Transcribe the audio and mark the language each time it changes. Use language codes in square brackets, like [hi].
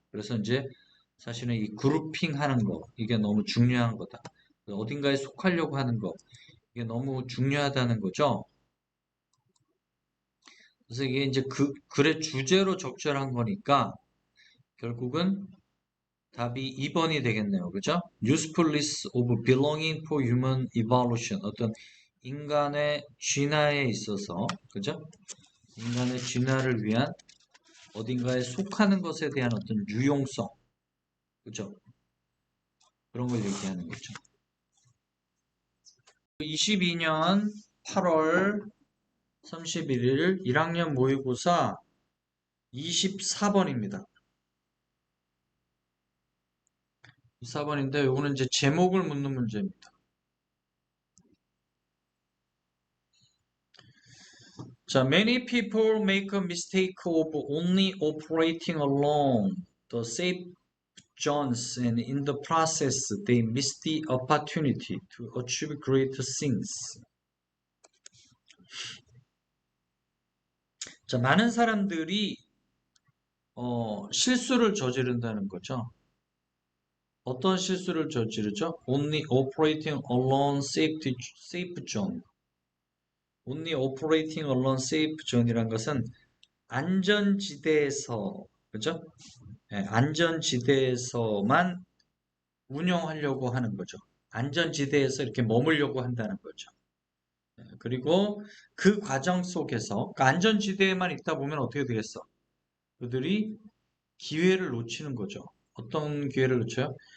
[ko] 그래서 이제 사실은 이 그룹핑 하는 거, 이게 너무 중요한 거다. 어딘가에 속하려고 하는 거, 이게 너무 중요하다는 거죠. 그래서 이게 이제 글의 주제로 적절한 거니까 결국은 답이 2번이 되겠네요. 그죠? [en] Usefulness of belonging for human evolution. [ko] 어떤 인간의 진화에 있어서, 그죠? 인간의 진화를 위한 어딘가에 속하는 것에 대한 어떤 유용성, 그죠? 그런 걸 얘기하는 거죠. 22년 8월 31일 1학년 모의고사 24번입니다. 24번인데 이거는 이제 제목을 묻는 문제입니다. [en] 자, many people make a mistake of only operating along the safe zones and in the process they miss the opportunity to achieve great things. [ko] 자, 많은 사람들이 실수를 저지른다는 거죠. 어떤 실수를 저지르죠? [en] Only operating along safe zone. Only operating along safe zone [ko] 이란 것은 안전지대에서, 그죠? 예, 안전지대에서만 운영하려고 하는 거죠. 안전지대에서 이렇게 머물려고 한다는 거죠. 그리고 그 과정 속에서, 그 안전지대에만 있다 보면 어떻게 되겠어? 그들이 기회를 놓치는 거죠. 어떤 기회를 놓쳐요?